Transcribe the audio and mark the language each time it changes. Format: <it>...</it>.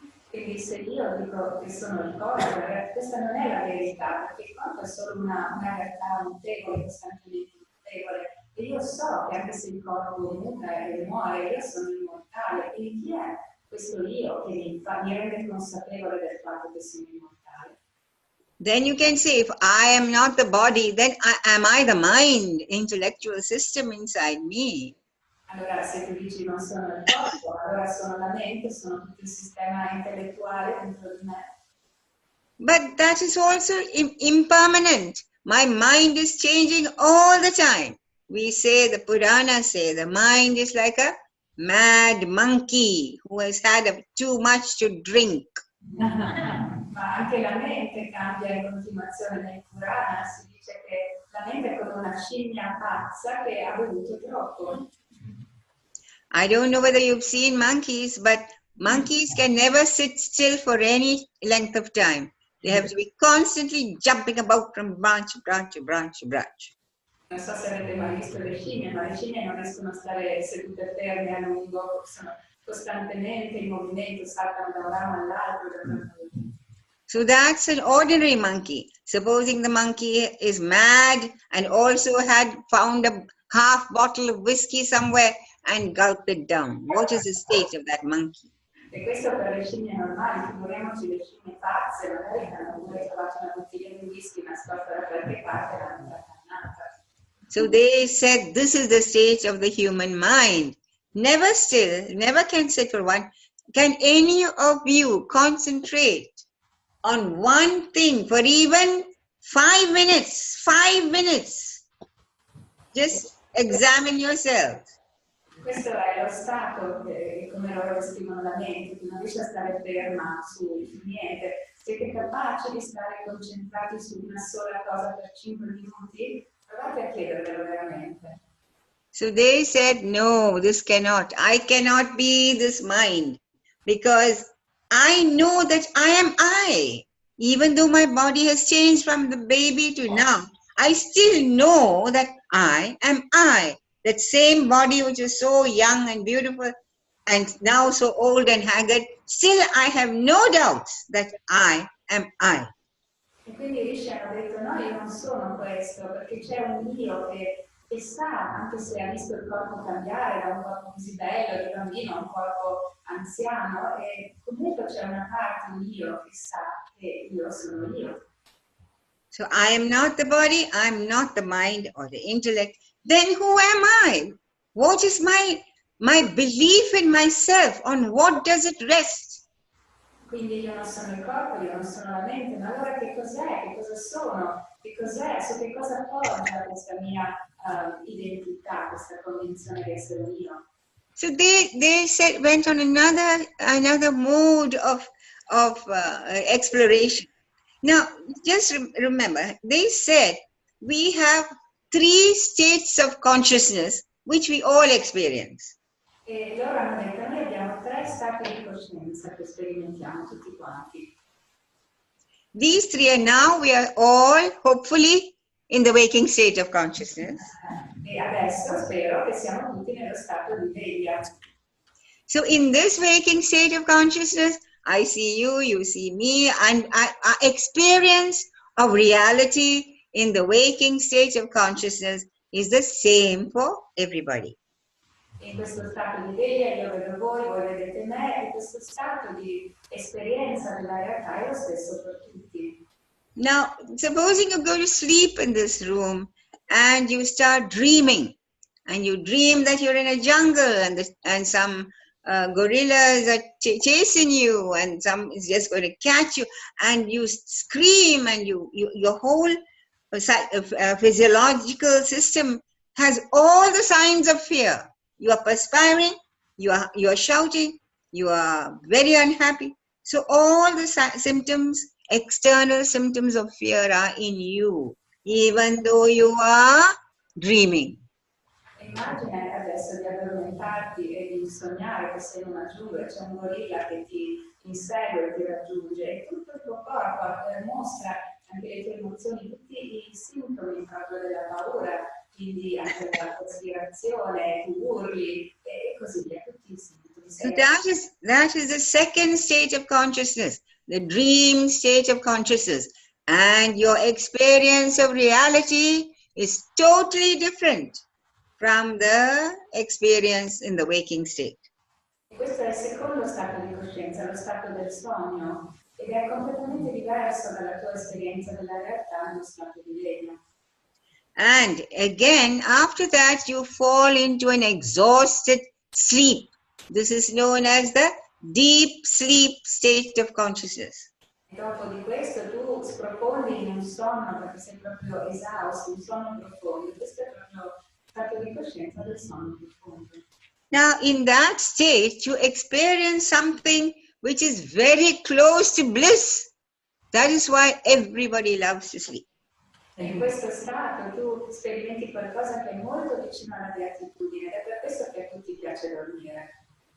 <it>Quindi se io dico che sono il corpo, questa non è la verità, perché il corpo è solo una realtà mutevole, costantemente mutevole. E io so che anche se il corpo muta e muore, io sono immortale. E chi è questo io che mi rende consapevole del fatto che sono immortale?</it> <en>Then you can say, if I am not the body, then am I the mind, intellectual system inside me?</en> <it>Allora, se tu dici non sono il corpo, allora sono la mente, sono tutto il sistema intellettuale dentro di me.</it> <en>But that is also impermanent. My mind is changing all the time. We say, the Puranas say, the mind is like a mad monkey who has had too much to drink.</en> <it>Ma anche la mente cambia in continuazione nei Purana, si dice che la mente è come una scimmia pazza che ha bevuto troppo.</it> <en>I don't know whether you've seen monkeys, but monkeys can never sit still for any length of time. They have to be constantly jumping about from branch to branch to branch to branch.</en> <it>Non so se avete mai visto le scimmie, ma le scimmie non riescono a stare sedute ferme a lungo, sono costantemente in movimento, saltano da un ramo all'altro.</it> <en>So that's an ordinary monkey. Supposing the monkey is mad and also had found a half bottle of whiskey somewhere and gulped it down. What is the state of that monkey?</en> <it>E questo per le scimmie normali, figuriamoci le scimmie pazze, magari hanno pure trovato una bottiglia di whisky nascosta da qualche parte e l'hanno accannata.</it> <en>So they said this is the state of the human mind. Never still, never can sit for one. Can any of you concentrate on one thing for even 5 minutes? 5 minutes. Just examine yourself.</en> <it>Questo è lo stato che, come loro descrivono la mente, che non riesce a stare ferma su niente. Siete capaci di stare concentrati su una sola cosa per 5 minuti? Provate a chiedervelo veramente.</it> <en>So they said, no, this cannot. I cannot be this mind because I know that I am I. Even though my body has changed from the baby to now, I still know that I am I. That same body which is so young and beautiful and now so old and haggard, still I have no doubts that I am I.</en> <it>E quindi Rishi hanno detto no, io non sono questo, perché c'è un io che sa, anche se ha visto il corpo cambiare da un corpo così bello di bambino a un corpo anziano, e comunque c'è una parte, un io che sa che io sono io.</it> <en>So I am not the body, I am not the mind or the intellect. Then who am I? What is my belief in myself? On what does it rest?</en> <it>Quindi io non sono il corpo, io non sono la mente, ma allora che cos'è? Che cosa sono? Che cos'è? Su che cosa appoggia questa mia identità, questa convinzione di essere un io?</it> <en>So they said, went on another mode of exploration. Now, just remember, they said we have 3 states of consciousness which we all experience.</en> <it>E loro hanno detto, noi abbiamo 3 stati di coscienza che sperimentiamo tutti quanti.</it> <en>These 3 are now, we are all hopefully in the waking state of consciousness.</en> <it>E adesso spero che siamo tutti nello stato di veglia.</it> <en>So in this waking state of consciousness, I see you, you see me, and our experience of reality in the waking state of consciousness is the same for everybody.</en> <it>In questo stato di veglia io vedo voi vedete me, e questo stato di esperienza della realtà è lo stesso per tutti.</it> <en>Now, supposing you go to sleep in this room and you start dreaming, and you dream that you're in a jungle and some gorillas are chasing you, and some is just going to catch you, and you scream, and your whole physiological system has all the signs of fear. You are perspiring, you are shouting, you are very unhappy. So all the symptoms, external symptoms of fear are in you, even though you are dreaming.</en> <it>Immagina adesso di addormentarti e di sognare che sei in una giungla, c'è un gorilla che ti insegue e ti raggiunge, e tutto il tuo corpo mostra anche le tue emozioni, tutti i sintomi proprio della paura, quindi anche la respirazione, tu urli e così via, tutti i sintomi.</it> <en>So that is the second state of consciousness, the dream state of consciousness. And your experience of reality is totally different from the experience in the waking state.</en> <it>Questo è il secondo stato di coscienza, lo stato del sogno, ed è completamente diverso dalla tua esperienza della realtà nello stato di veglia.</it> <en>And again, after that, you fall into an exhausted sleep. This is known as the deep sleep state of consciousness.</en> <it>Dopo di questo tu sprofondi in un sonno perché sei proprio esausto, un sonno profondo. Questo è proprio stato di coscienza del sonno profondo.</it> <en>Now, in that state, you experience something which is very close to bliss. That is why everybody loves to sleep.</en> <it>E in questo stato tu sperimenti qualcosa che è molto vicino alla beatitudine ed è per questo che a tutti piace dormire.</it>